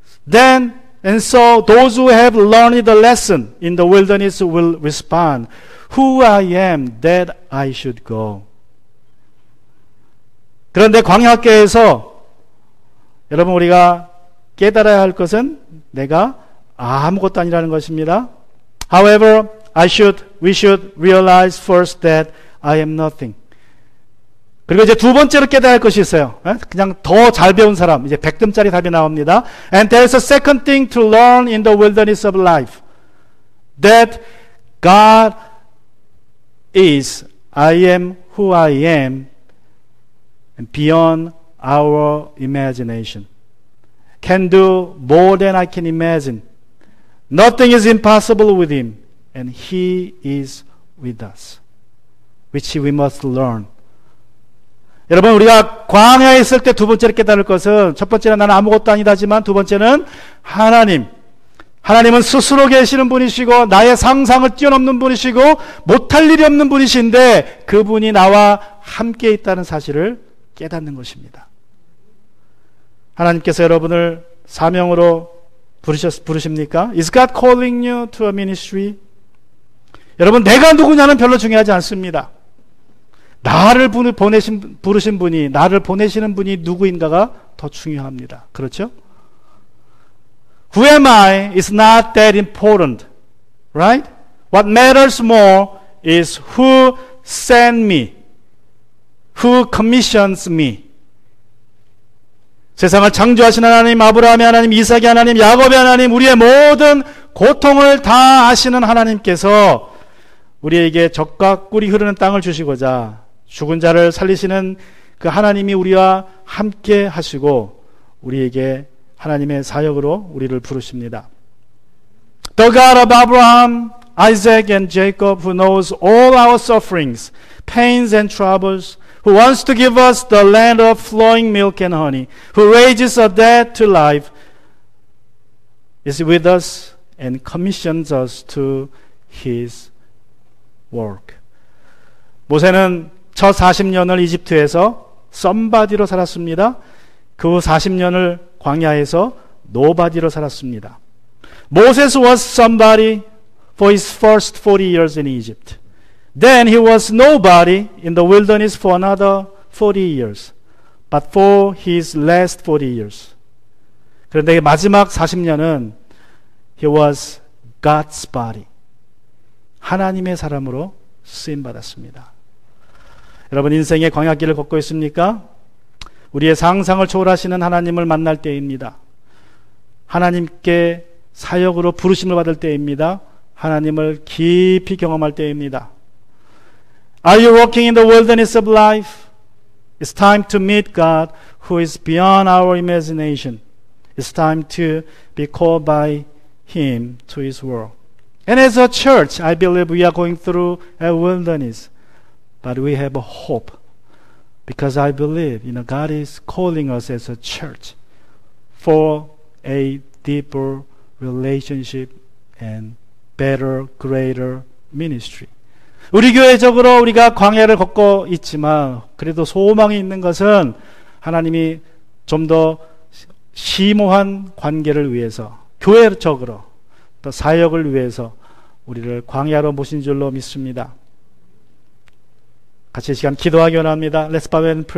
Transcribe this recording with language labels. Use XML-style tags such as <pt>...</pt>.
<en>Then and so those who have learned the lesson in the wilderness will respond, Who I am that I should go.</en> <ko>그런데 광야학교에서 여러분, 우리가 깨달아야 할 것은 내가 아무것도 아니라는 것입니다.</ko> <en>However, we should realize first that I am nothing.</en> <ko>그리고 이제 두 번째로 깨달아야 할 것이 있어요. 그냥 더 잘 배운 사람, 이제 100점짜리 답이 나옵니다.</ko> <en>And there is a second thing to learn in the wilderness of life. That God is, I am who I am, and beyond our imagination. Can do more than I can imagine. Nothing is impossible with Him, and He is with us, which we must learn.</en> <ko>여러분, 우리가 광야에 있을 때 두 번째로 깨달을 것은, 첫 번째는 나는 아무것도 아니다지만, 두 번째는 하나님은 스스로 계시는 분이시고 나의 상상을 뛰어넘는 분이시고 못할 일이 없는 분이신데 그분이 나와 함께 있다는 사실을 깨닫는 것입니다. 하나님께서 여러분을 사명으로 부르십니까?</ko> <en>Is God calling you to a ministry?</en> <ko>여러분, 내가 누구냐는 별로 중요하지 않습니다. 나를 부르신 분이, 나를 보내시는 분이 누구인가가 더 중요합니다. 그렇죠?</ko> <en>Who am I is not that important, right? What matters more is who sent me, who commissions me.</en> <ko>세상을 창조하신 하나님, 아브라함의 하나님, 이삭의 하나님, 야곱의 하나님, 우리의 모든 고통을 다 아시는 하나님께서 우리에게 젖과 꿀이 흐르는 땅을 주시고자 죽은 자를 살리시는 그 하나님이 우리와 함께 하시고 우리에게 하나님의 사역으로 우리를 부르십니다.</ko> <en>The God of Abraham, Isaac and Jacob, who knows all our sufferings, pains and troubles, who wants to give us the land of flowing milk and honey, who raises a dead to life, is with us and commissions us to His work.</en> <ko>모세는 첫 40년을 이집트에서 썸바디로 살았습니다. 그 후 40년을 광야에서 노바디로 살았습니다.</ko> <en>Moses was somebody for his first 40 years in Egypt. Then he was nobody in the wilderness for another 40 years. But for his last 40 years.</en> <ko>그런데 마지막 40년은</ko> <en>he was God's body.</en> <ko>하나님의 사람으로 쓰임받았습니다. 여러분, 인생의 광야길을 걷고 있습니까? 우리의 상상을 초월하시는 하나님을 만날 때입니다. 하나님께 사역으로 부르심을 받을 때입니다. 하나님을 깊이 경험할 때입니다.</ko> <en>Are you walking in the wilderness of life? It's time to meet God who is beyond our imagination. It's time to be called by Him to His world. And as a church, I believe we are going through a wilderness. But we have a hope. Because I believe, God is calling us as a church for a deeper relationship and better, greater ministry.</en> <ko>우리 교회적으로 우리가 광야를 걷고 있지만 그래도 소망이 있는 것은 하나님이 좀 더 심오한 관계를 위해서, 교회적으로 또 사역을 위해서 우리를 광야로 모신 줄로 믿습니다. 같이 이 시간 기도하기 원합니다.</ko> <en>Let's bow and pray.</en>